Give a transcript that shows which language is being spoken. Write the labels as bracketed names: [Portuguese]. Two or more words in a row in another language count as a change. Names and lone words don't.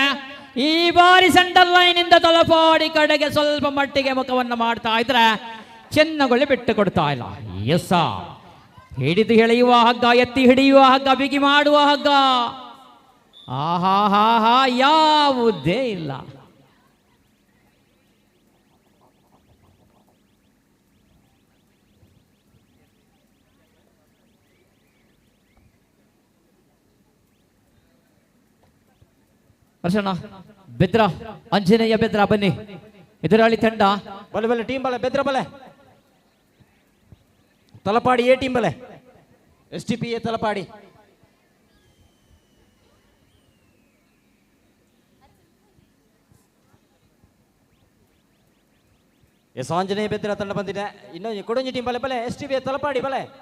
[Kannada] ಈ ಬಾರಿ [English] center line [Kannada] ಇಂದ ತಲಪಾಡಿ ಕಡೆಗೆ ಸ್ವಲ್ಪ ಮಟ್ಟಿಗೆ ಮುಖವನ್ನು ಮಾಡ್ತಾ ಇದ್ರೆ ಚೆನ್ನಗುಳಿ ಬಿಟ್ಟು ಕೊಡ್ತಾ ಇಲ್ಲ. ಎಸ್, ಹಿಡಿದು ಎಳೆಯುವ ಹಗ್ಗ, ಎತ್ತಿ ಹಿಡಿಯುವ ಹಗ್ಗ, ಬಿಗಿ ಮಾಡುವ ಹಗ್ಗ, ಆಹಾ ಹಾ ಹಾ ಯಾವುದೇ ಇಲ್ಲ. ಹರ್ಷಣ ಬೆದ್ರ ಆಂಜನೇಯ ಬೆದ್ರ ಬನ್ನಿ. ಎದುರಾಳಿ ತಂಡ [Tulu] ಬಲೆ ಬಲೆ ಟೀಮ್ ಬಲೆ ಬೆದ್ರ ಬಲೆ ತಲಪಾಡಿ ಎ ಟೀಮ್ ಬಲೆ STPA ತಲಪಾಡಿ. [Kannada] ಎಸ್ ಆಂಜನೇಯ ಬೆದ್ರ ತಂಡ ಬಂದಿದೆ. [Tulu] ಇನ್ನೊಂದು ಕೊಡಂಜಿ ಟೀಮ್ ಬಲೆ ಬಲೆ STPA ತಲಪಾಡಿ ಬಲೆ.